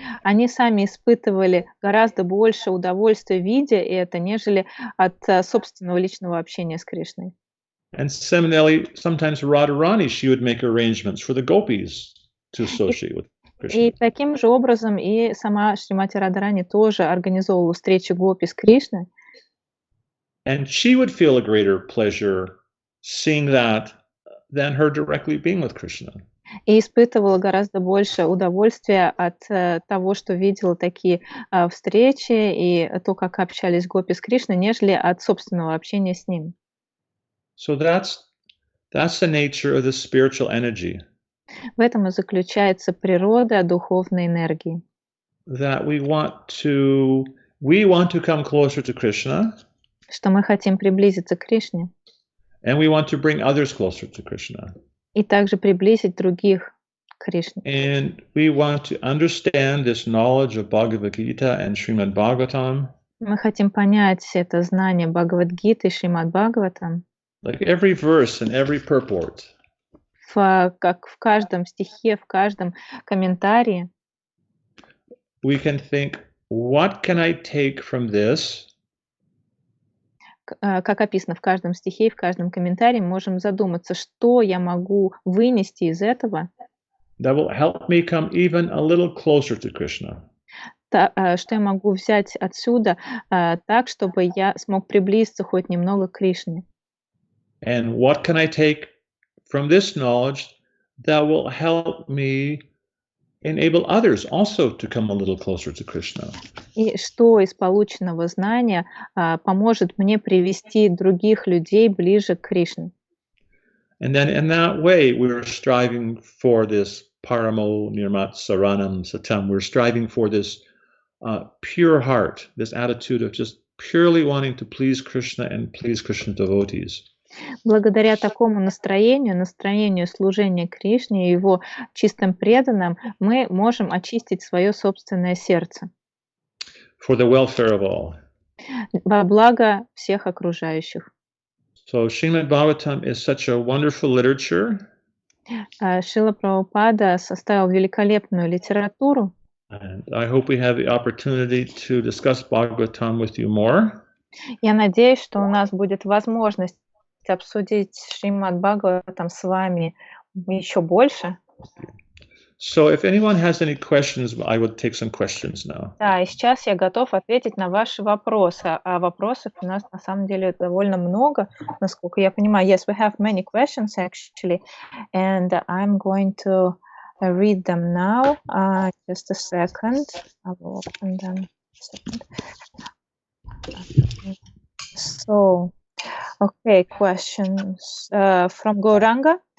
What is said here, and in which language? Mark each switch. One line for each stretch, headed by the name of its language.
Russian: они сами испытывали гораздо больше удовольствия, видя это, нежели от собственного личного общения с Кришной.
English: And similarly, sometimes Radharani, she would make arrangements for the gopis to associate with Krishna.
Russian: И таким же образом и сама Шримати Радхарани тоже организовывала встречи гопи с Кришной.
English: And she would feel a greater pleasure seeing that than her directly being with Krishna.
Russian: И испытывала гораздо больше удовольствия от того, что видела такие встречи и то, как общались гопи с Кришной, нежели от собственного общения с ним.
English: So that's the nature of the spiritual energy.
Russian: В этом и заключается природа духовной энергии.
English: That we want to come closer to Krishna.
Russian: Что мы хотим приблизиться к Кришне.
English: And we want to bring others closer to Krishna.
Russian: И также приблизить других к Кришне.
English: And we want to understand this knowledge of Bhagavad Gita and Шримад Бхагаватам.
Russian: Мы хотим понять это знание Бхагавад-гиты и Шримад Бхагаватам.
English: Like every verse and every purport.
Russian: Как в каждом стихе, в каждом комментарии.
English: We can think, what can I take from this?
Russian: Как описано в каждом стихе и в каждом комментарии, можем задуматься, что я могу вынести из этого,
English: That will help me come even a little closer to Krishna.
Russian: Что я могу взять отсюда так, чтобы я смог приблизиться хоть немного к Кришне.
English: And what can I take from this knowledge that will help me enable others also to come a little closer to Krishna?
Russian: И что из полученного знания поможет мне привести других людей ближе к Кришне.
English: And then in that way, we're striving for this
Sanskrit: paramo nirmat saranam satam.
English: We're striving for this pure heart, this attitude of just purely wanting to please Krishna and please Krishna devotees.
Russian: Благодаря такому настроению служения Кришне и его чистым преданным, мы можем очистить свое собственное сердце.
English: For the welfare of all.
Russian: Во благо всех окружающих.
English: So Шримад Бхагаватам is such a wonderful literature.
Russian: Шрила Прабхупада составил великолепную литературу.
English: And I hope we have the opportunity to discuss Bhagavatam with you more.
Russian: Я надеюсь, что у нас будет возможность обсудить Шримад Бхагаватам с вами еще больше.
English: So if anyone has any questions, I would take some questions now.
Russian: Да, и сейчас я готов ответить на ваши вопросы. А вопросов у нас на самом деле довольно много, насколько я понимаю.
English: Yes, we have many questions actually, and I'm going to read them now. Just a second. I will open them. So, okay, questions from Gauranga.